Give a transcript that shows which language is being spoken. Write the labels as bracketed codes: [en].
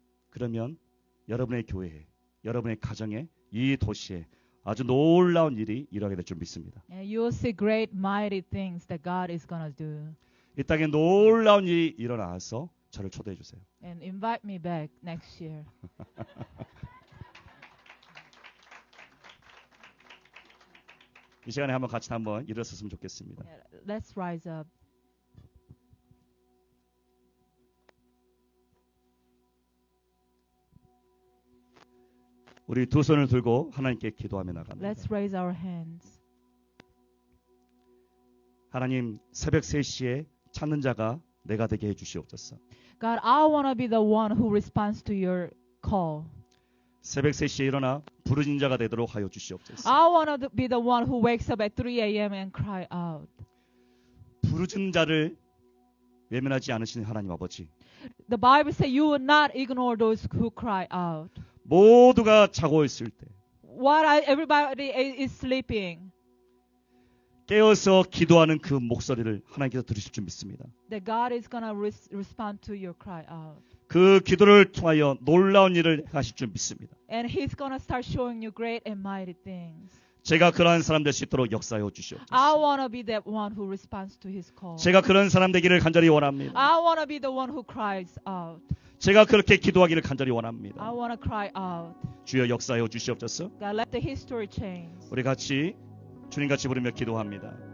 [ko] 그러면 여러분의 교회에, 여러분의 가정에, 이 도시에 아주 놀라운 일이 일어나게 될 줄 믿습니다. [en] And you'll see great, mighty things that God is gonna do. [ko] 이 땅에 놀라운 일이 일어나서 저를 초대해 주세요. [en] And invite me back next year. [ko] 이 시간에 한번 같이 한번 일어섰으면 좋겠습니다. [en] Yeah, let's rise up. [ko] 우리 두 손을 들고 하나님께 기도하며 나갑니다. [en] Let's raise our hands. [ko] 하나님, 새벽 3시에 찾는 자가 내가 되게 해 주시옵소서. [en] God, I want to be the one who responds to your call. [ko] 새벽 3시에 일어나 부르짖는 자가 되도록 하여 주시옵소서. [en] I want to be the one who wakes up at 3 a.m. and cry out. [ko] 부르짖는 자를 외면하지 않으시는 하나님 아버지, [en] The Bible says you will not ignore those who cry out. [ko] 모두가 자고 있을 때 [en] Everybody is sleeping. [ko] 깨어서 기도하는 그 목소리를 하나님께서 들으실 줄 믿습니다. [en] That God is going to respond to your cry out. [ko] 그 기도를 통하여 놀라운 일을 하실 줄 믿습니다. [en] And He's going to start showing you great and mighty things. [ko] 제가 그러한 사람 될 수 있도록 역사하여 주시옵소서. [en] I want to be that one who responds to His call. [ko] 제가 그런 사람 되기를 간절히 원합니다. [en] I want to be the one who cries out. [ko] 제가 그렇게 기도하기를 간절히 원합니다. [en] I want to cry out. [ko] 주여 역사하여 주시옵소서. [en] God, let the history change. [ko] 우리 같이 주님 같이 부르며 기도합니다.